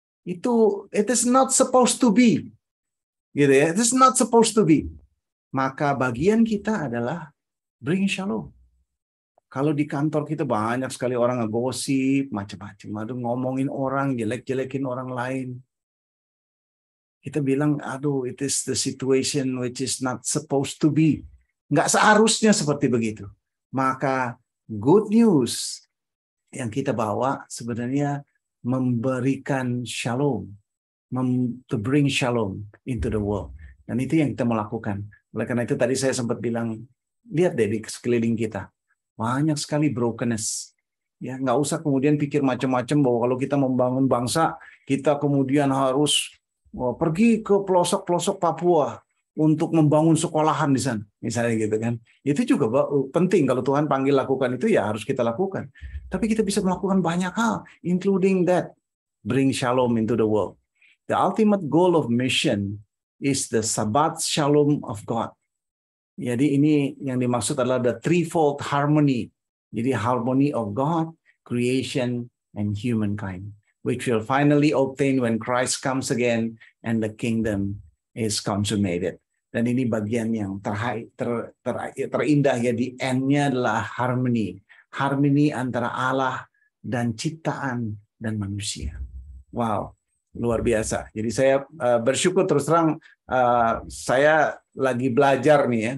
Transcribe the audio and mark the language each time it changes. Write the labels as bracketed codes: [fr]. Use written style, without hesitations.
[en] Itu it is not supposed to be. Gitu ya. It is not supposed to be. [id] Maka bagian kita adalah bring shalom. Kalau di kantor kita banyak sekali orang ngegosip, macam-macam, aduh ngomongin orang, jelek-jelekin orang lain. [en] Kita bilang, aduh, it is the situation which is not supposed to be. [id] Nggak seharusnya seperti begitu. Maka good news yang kita bawa sebenarnya [en] memberikan shalom, to bring shalom into the world. [id] Dan itu yang kita mau lakukan. Oleh karena itu tadi saya sempat bilang, lihat deh di sekeliling kita, banyak sekali brokenness. Ya, nggak usah kemudian pikir macam-macam bahwa kalau kita membangun bangsa, kita kemudian harus pergi ke pelosok-pelosok Papua untuk membangun sekolahan di sana, misalnya gitu kan. Itu juga penting, kalau Tuhan panggil lakukan itu ya harus kita lakukan. [en] Tapi kita bisa melakukan banyak hal, including that, bring shalom into the world. The ultimate goal of mission is the Sabbath Shalom of God. [id] Jadi ini yang dimaksud adalah the threefold harmony. [en] Jadi harmony of God, creation, and humankind, which will finally obtain when Christ comes again and the kingdom is consummated. [id] Dan ini bagian yang terindah ya, di end-nya adalah harmony. Harmony antara Allah dan ciptaan dan manusia. Wow, luar biasa. Jadi saya bersyukur, terus terang saya lagi belajar nih ya.